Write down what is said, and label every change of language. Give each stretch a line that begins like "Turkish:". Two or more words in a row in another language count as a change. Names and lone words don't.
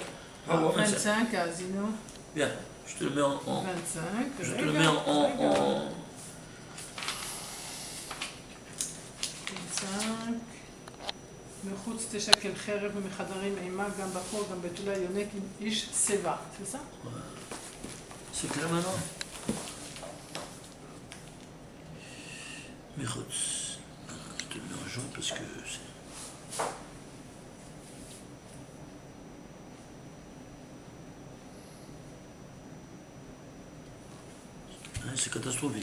French: Ah, 25 à Zino. Bien, je te le mets en. 25. Je te le mets en. 25.
Hebrew: מחוץ תשקל חרב ומחדרים אימה גם בחור גם בתולה יונק עם איש שיבה.
French: C'est ça? C'est clair maintenant? Michutz. Je te le mets en jaune parce que c'est. Hein, c'est catastrophique.